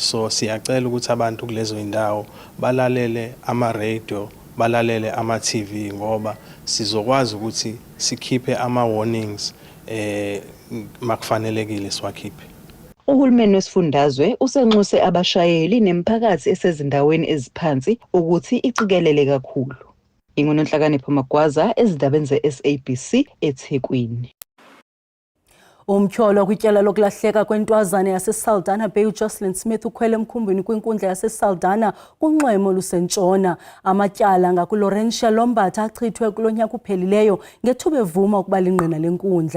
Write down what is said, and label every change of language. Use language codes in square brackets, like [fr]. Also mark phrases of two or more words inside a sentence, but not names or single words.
[zu] So siyacela ukuthi abantu kulezo indawo balalele ama-radio, balalele ama-TV ngoba sizokwazi ukuthi sikhiphe ama-warnings makufanelekile siwakhiphe. Uhulumeni wesifundazwe usenxuse abashayeli nemiphakathi esezindaweni eziphansi ukuthi iqikelele kakhulu. Ingononhlakanipho Magwaza ezindabeni ze-SABC eThekwini. [xh] Umtyholo kwityala lokulahleka kwentwazana yaseSaldanha Bay uJocelyn Smith ukhwele emkhumbini kwinkundla yaseSaldanha kunxwemo lusentshona. Amatyala ngakuLaurentia Lombatha achithwe kulonyaka uphelileyo ngethuba evuma ukuba lingqina lenkundla.